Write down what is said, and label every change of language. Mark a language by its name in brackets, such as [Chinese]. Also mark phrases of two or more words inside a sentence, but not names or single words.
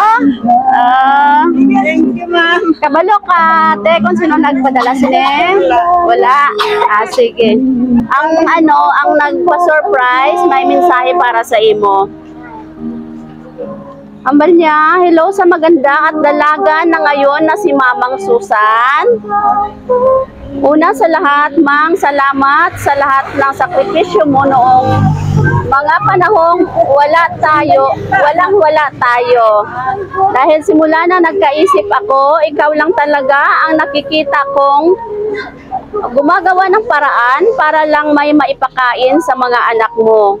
[English] Thank you, ma'am. [Hiligaynon] Kabalo ka, te, kung sino nagpadala sini? Wala. Sige. Ang ang nagpa-surprise, may mensahe para sa imo. Ambal niya, [Filipino] hello sa maganda at dalaga na ngayon na si Mamang Susan. Una sa lahat, Mang, salamat sa lahat ng sakripisyo mo noong mga panahong walang-wala tayo. Dahil simula na nagkaisip ako, ikaw lang talaga ang nakikita kong gumagawa ng paraan para lang may maipakain sa mga anak mo.